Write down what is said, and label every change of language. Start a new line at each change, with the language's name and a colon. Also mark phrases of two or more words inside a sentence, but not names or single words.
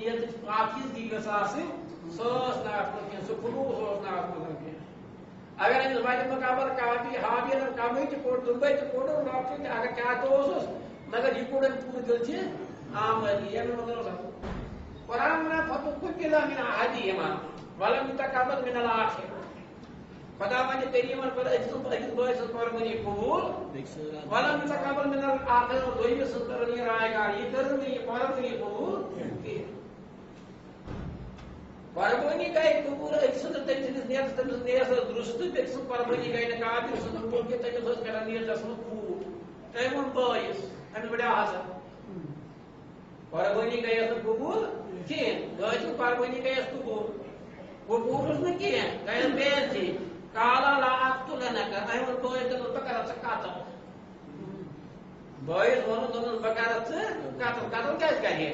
Kashmiri: نیتٕچ پاکیٖزگی گٔژھ آسٕنۍ سۄ ٲس نہٕ اتھ منٛز کینٛہہ سُہ خلوٗص اوس نہٕ اتھ منٛز کینٛہہ اگر أمِس وتہِ مُقابل حابیٖلن کمٕے تہِ کوٚڑ دُبے تہِ کوٚڑ لۄکٹُے تہِ اگر کیٛاہ تہِ اوسُس مگر یہِ کوٚڑ أمۍ پوٗرٕ دِلچہِ آمدنی ییٚمہِ منٛز اوس قرآن ونان
Arabic: فَتُقُبِّلَ مِنْ أَحَدِهِمَا وَلَمْ يُتَقَبَّلْ مِنَ الْآخَرِ
Kashmiri: خدا وَنہِ کریٖمن کٔر أکِس بٲے سٕنٛز قۄربٲنی قبوٗل
Arabic: وَلَمْ يُتَقَبَّلْ مِنَ الْآخَرِ
Kashmiri: اور دوٚیمِس سٕنٛز کٔرٕن یہِ راے گاڑ یہِ کٔرٕن نہٕ یہِ قۄربٲنی قبوٗل کِہیٖنۍ قۄربٲنی گٔے قبوٗل أکۍ سٕنٛز تٔمۍ سٕنٛدِس نیتس تٔمۍ سٕنٛز نیت ٲس درُست تٔمۍ سٕنٛز قۄربٲنی گٔے نہٕ قابیٖل سٕنٛز قبوٗل کینٛہہ تٔمِس ٲس کران نیتس منٛز خوٗن تٔمۍ ووٚن بٲیِس أمِس بڑیو حسد قۄربٲنی گٔیَس نہٕ قبوٗل کِہیٖنۍ بٲے سٕنٛز قۄربٲنی گٔیَس قبوٗل قبوٗلُس نہٕ کینٛہہ گٔیَس بے عزتی
Arabic: قالا لا أقتلنك
Kashmiri: أمۍ ووٚن بٲیِس دوٚپُس بہٕ کرتھ ژٕ قتل بٲیِس ووٚنُن دوٚپُس بہٕ کرتھ ژٕ قتل قتل کیازِ کرِ